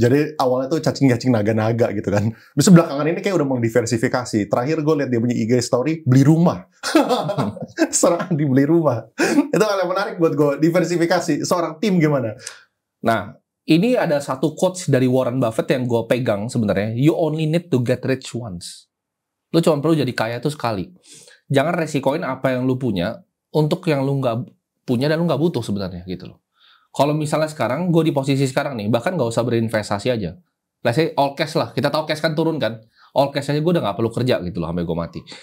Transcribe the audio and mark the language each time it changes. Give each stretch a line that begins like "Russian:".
Indonesian: Jadi awalnya tuh cacing-cacing naga-naga gitu kan. Terus belakangan ini kayak udah mengdiversifikasi. Terakhir gue lihat dia punya IG story, beli rumah. Seorang dibeli rumah. Itu hal yang menarik buat gue, diversifikasi. Seorang tim gimana? Nah, ini ada satu quotes dari Warren Buffett yang gue pegang sebenarnya.
English: You only need to get rich once.
Indonesian: Lu cuma perlu jadi kaya tuh sekali. Jangan resikoin apa yang lu punya untuk yang lu nggak punya dan lu nggak butuh sebenarnya gitu loh. Kalau misalnya sekarang gue di posisi sekarang nih, bahkan nggak usah berinvestasi aja.
English: Let's say all cash
Indonesian: lah. Kita tahu cash kan turun kan. All cash aja gue udah nggak perlu kerja gitu loh sampai gue mati.